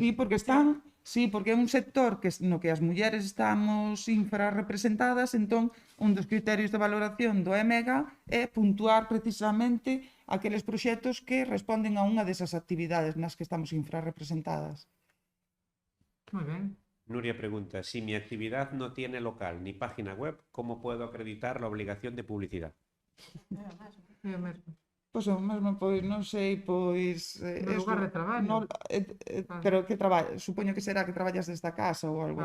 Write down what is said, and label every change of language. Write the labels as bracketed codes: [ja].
[gl] Sí, porque porque é un sector no que as mulleres estamos infrarrepresentadas, entón un dos criterios de valoración do EMEGA é puntuar precisamente aqueles proxectos que responden a unha desas actividades nas que estamos infrarrepresentadas. Moi ben. [es] Nuria pregunta, si mi actividad no tiene local ni página web, ¿cómo puedo acreditar la obligación de publicidad? [gl] É o mesmo. Pois o mesmo, pois non sei, pois... No lugar de traballo. Pero que traballo, supoño que será que traballas desde a casa ou algo